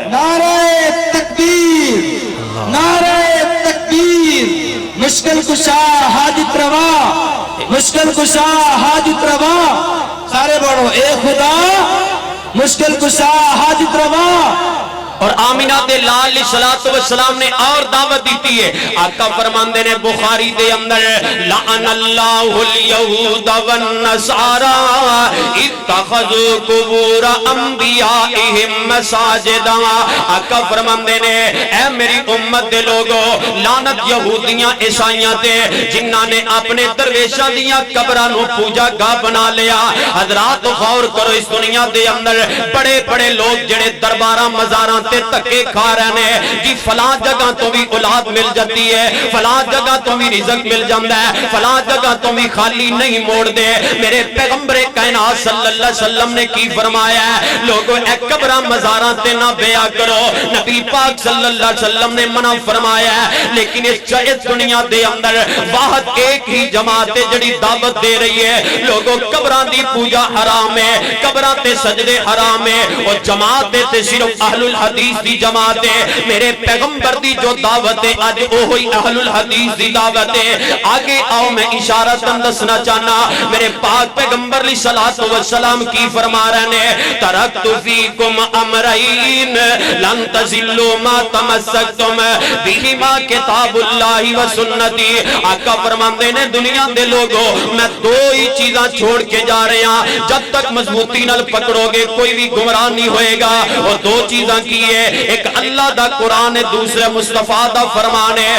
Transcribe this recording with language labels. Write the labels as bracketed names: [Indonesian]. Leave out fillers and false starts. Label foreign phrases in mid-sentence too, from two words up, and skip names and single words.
[Urdu] نعرہ تکبیر، نعرہ تکبیر، مشکل کشا حاجت روا، مشکل کشا حاجت روا، سارے بڑھو اے خدا مشکل کشا حاجت روا۔ [Punjabi] اور آمینہ دے لال علیہ السلام نے اور دعوت دیتی ہے، آقا فرماندے نے بخاری دے اندر [Arabic] لعن اللہ الیہود والنصارى اتخذوا قبور انبیائہم مساجدا۔ [Punjabi] آقا فرماندے نے اے میری امت دے لوگو، لعنت یہودیاں عیسائیاں تے جنہاں نے اپنے درویشاں دیاں قبراں نو پوجا گاہ بنا لیا۔ حضرات غور کرو، اس دنیا دے اندر بڑے بڑے لوگ جڑے درباراں مزاراں تے تکے کھا رہے ہیں جی، فلاں جگہ تو بھی اولاد مل جاتی ہے، فلاں جگہ تو بھی رزق مل جاندہ ہے، فلاں جگہ تو بھی خالی نہیں موڑ دے۔ میرے پیغمبر کائنات صلی اللہ علیہ وسلم نے کی فرمایا ہے، لوگوں اے قبراں مزاراں تے نہ بیعہ کرو، نبی پاک صلی اللہ علیہ وسلم نے منع فرمایا ہے، لیکن اس دنیا دے اندر واحد ایک ہی جماعت جڑی دعوت دے رہی ہے، لوگوں قبراں دی پوجا حرام ہے، قبراں تے سجدے حرام ہے، اور جماعت تے صرف اہل الحدیث دی جماعت ہے۔ میرے پیغمبر دی جو دعوت ہے آج اوہی اہل الحدیث دی دعوت ہے۔ آگے آؤ میں اشارہ دسنا چاہنا، میرے پاک پیغمبر علیہ السلام کی فرما رہے ہیں، [Arabic] ترکت فیکم امرین لن تزلوا ما تمسکتم بہما کتاب اللہ و سنتی۔ [Punjabi] آقا فرماندے نے دنیا دے لوگوں میں دو ہی چیزاں چھوڑ کے جا رہے ہیں، جب تک مضبوطی نال پکڑو گے کوئی بھی گمراہ نہیں ہوئے گا، اور دو چیزاں کی ہے، ایک اللہ دا قرآن ہے، دوسرے مصطفیٰ دا فرمان ہے۔